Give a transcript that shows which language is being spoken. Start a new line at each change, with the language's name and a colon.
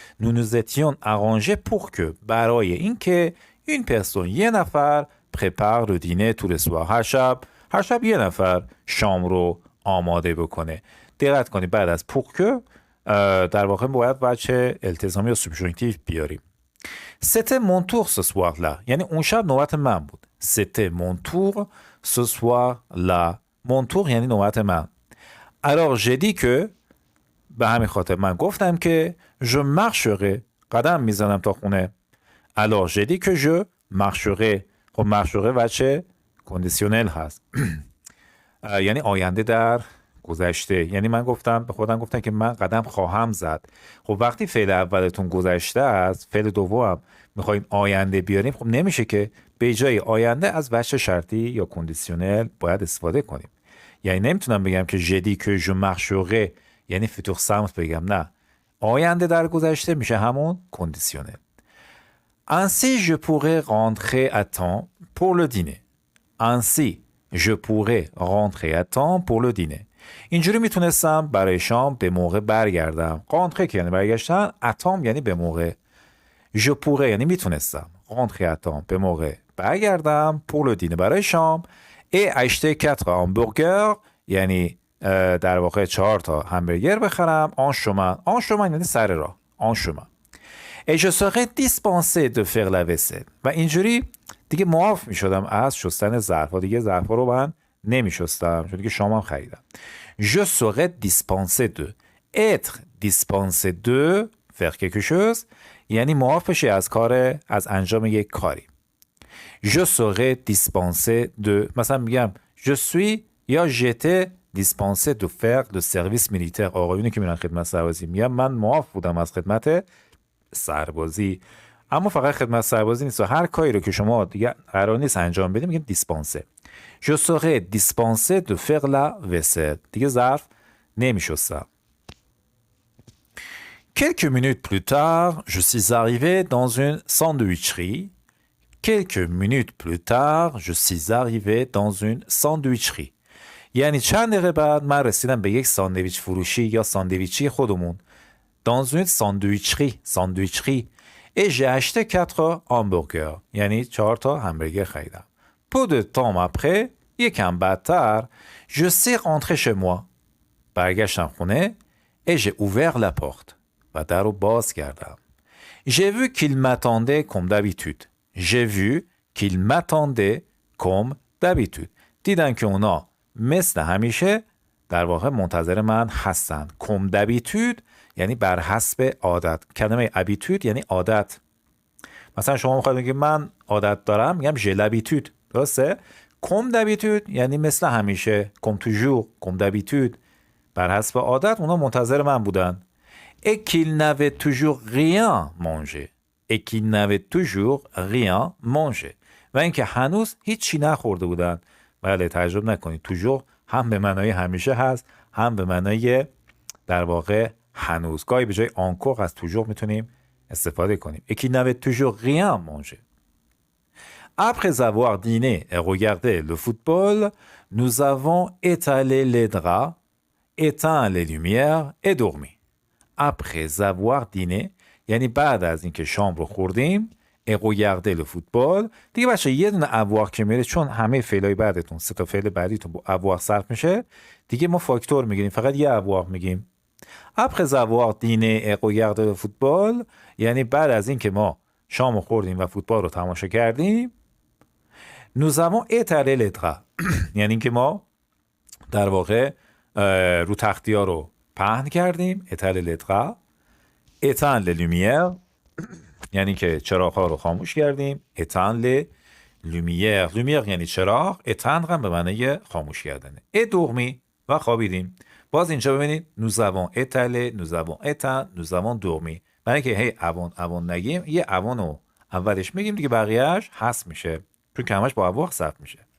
French: Nous nous étions arrangés pour que
Persian: برای اینکه این پرسون یه نفر
French: prépare le dîner tous les soirs
Persian: هر شب یه نفر شام رو آماده بکنه. دقت کنید بعد از pour que در واقع باید بچه التزامی یا سوبژانکتیو بیاریم.
French: C'était mon tour ce soir-là.
Persian: یعنی اون شب نوبت من بود.
French: C'était mon tour ce soir-là. Mon tour
Persian: یعنی نوبت من.
French: Alors j'ai dit que
Persian: به همین خاطر من گفتم که
French: je marcherai.
Persian: قدم میزنم تا خونه.
French: Alors j'ai dit que je marcherai.
Persian: خب marcherai بچه کندیسیونل هست. یعنی آینده در گذشته. یعنی من گفتم به خودم گفتم که من قدم خواهم زد. خب وقتی فعل اولتون گذشته است، فعل دوم میخواین آینده بیاریم، خب نمیشه که به جای آینده از وجه شرطی یا کندیسیونل باید استفاده کنیم. یعنی نمیتونم بگم که جدی که جو مخشوقه یعنی فیتور سمت بگم، نه، آینده در گذشته میشه همون کندیسیونل.
French: Ainsi je pourrais rentrer à temps pour le dîner. Ainsi je pourrais rentrer à temps pour le dîner.
Persian: اینجوری میتونستم برای شام به موقع برگردم. rentrer که یعنی برگشتن، à temps یعنی به موقع.
French: je pourrais
Persian: یعنی میتونستم.
French: rentrer à temps
Persian: به موقع برگردم
French: pour le dîner
Persian: برای شام.
French: et acheter 4 hamburgers
Persian: یعنی در واقع 4 تا همبرگر بخرم.
French: en chemin.
Persian: en chemin یعنی سر راه.
French: en chemin. Et je serais dispensé de faire la vaisselle.
Persian: و اینجوری دیگه معاف می شدم از شستن ظرفا. دیگه ظرفا رو من نمی شستم چون دیگه شامم خریدم.
French: Je serais dispensé de. Être dispensé de faire quelque chose
Persian: یعنی معاف بشی از از انجام یک کاری.
French: Je serais dispensé de.
Persian: مثلا میگم
French: je suis یا j'étais dispensé de faire le service militaire.
Persian: آقایونی که میرن خدمت سربازی میگم من معاف بودم از خدمت سربازی. اما فقط خدمت سربازی نیست، هر کاری رو که شما دیگه قرار نیست انجام بدیم میگیم دیسپانسه.
French: Je serais dispensé de faire la vaisselle.
Persian: دیگه ظرف نمیشستم.
French: Quelques minutes plus tard, je suis arrivé dans une sandwicherie. Quelques minutes plus tard, je suis arrivé dans une sandwicherie.
Persian: یعنی چند دقیقه بعد من رسیدم به یک ساندویچ فروشی یا ساندویچی خودمون.
French: Dans une sandwicherie. Et j'ai acheté 4 hamburgers.
Persian: یعنی 4 تا همبرگر خریدم.
French: Peu de temps après,
Persian: یکم بعدتر,
French: je suis rentré chez moi.
Persian: برگشتم خونه
French: et j'ai ouvert la porte.
Persian: و در رو باز کردم.
French: J'ai vu qu'il m'attendait comme d'habitude. J'ai vu qu'il m'attendait comme d'habitude.
Persian: دیدم که اونا مثل همیشه در واقع منتظر من هستن. Comme d'habitude یعنی بر حسب عادت. کلمه habitude یعنی عادت. مثلا شما میخواید بگید من عادت دارم، میگم
French: j'ai l'habitude.
Persian: درسته؟
French: comme d'habitude
Persian: یعنی مثل همیشه.
French: comme toujours، comme d'habitude.
Persian: بر حسب عادت اونا منتظر من بودن.
French: et qu'il n'avait toujours rien mangé. et qu'il n'avait toujours rien mangé.
Persian: و اینکه هنوز هیچی نخورده بودن. بله، تعجب نکنید. toujours هم به معنای همیشه هست، هم به معنای در واقع هنوز. گاهی به جای encore از toujours میتونیم استفاده کنیم.
French: et qu'il n'avait toujours rien mangé. Après avoir dîné et regardé le football, nous avons étalé les draps, éteint les lumières et dormi. Après avoir dîné
Persian: یعنی بعد از اینکه شام رو خوردیم،
French: et regardé le football.
Persian: دیگه بچه یه دونه avoir که میره، چون همه فعلای بعدتون 3 تا فعل بعدیتون با avoir صرف میشه، دیگه ما فاکتور میگیریم، فقط یه avoir میگیم.
French: Après avoir dîné et regardé le football
Persian: یعنی بعد از اینکه ما شام رو خوردیم و فوتبال رو تماشا کردیم.
French: Nous avons étalé les draps
Persian: یعنی اینکه ما در واقع رو تختی‌ها رو پهن کردیم.
French: étaler les draps.
Persian: éteindre les lumières یعنی که چراغ‌ها رو خاموش کردیم.
French: éteindre les lumières.
Persian: lumière یعنی چراغ، éteindre هم به معنی خاموش کردنه. et dormi و خوابیدیم. باز اینجا ببینید
French: nous avons étalé، nous avons éteint، nous avons dormi.
Persian: برای اینکه هی avon نگیم، یه avon رو اولش میگیم دیگه بقیه‌اش حذف میشه، چون که همش با avoir صرف میشه.